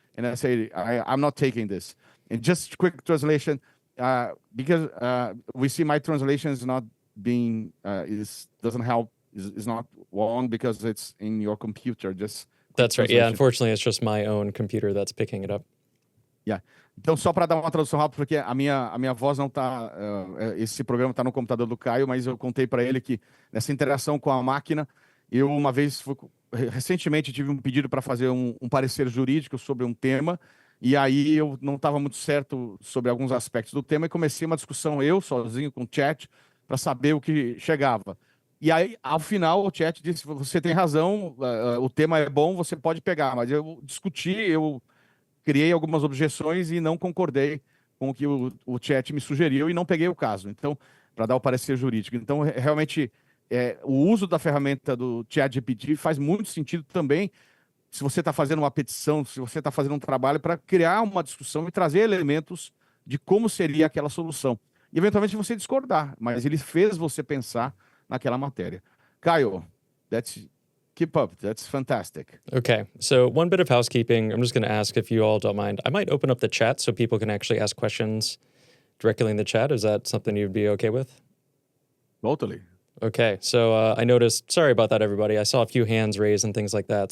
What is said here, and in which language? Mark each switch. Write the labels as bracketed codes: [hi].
[en] And I say, I'm not taking this. And just quick translation, because we see my translation is not being, doesn't help, is not wrong because it's in your computer. Just That's right. Yeah, unfortunately, it's just my own computer that's picking it up. Yeah. [pt] Então, só para dar uma tradução rápida, porque a minha voz não está... esse programa está no computador do Caio, mas eu contei para ele que nessa interação com a máquina, eu uma vez, recentemente, tive um pedido para fazer um parecer jurídico sobre um tema, e aí eu não estava muito certo sobre alguns aspectos do tema, e comecei uma discussão eu, sozinho, com o chat, para saber o que chegava. E aí, ao final, o chat disse, você tem razão, o tema é bom, você pode pegar, mas eu discuti, eu criei algumas objeções e não concordei com o que o chat me sugeriu e não peguei o caso, então, para dar o parecer jurídico. Então, realmente, o uso da ferramenta do ChatGPT faz muito sentido também se você está fazendo uma petição, se você está fazendo um trabalho para criar uma discussão e trazer elementos de como seria aquela solução. E, eventualmente, você discordar, mas ele fez você pensar naquela matéria. [en] Caio, keep up. That's fantastic. Okay, so one bit of housekeeping. I'm just going to ask if you all don't mind. I might open up the chat so people can actually ask questions directly in the chat. Is that something you'd be okay with? Totally. Okay, so I noticed, sorry about that, everybody. I saw a few hands raised and things like that.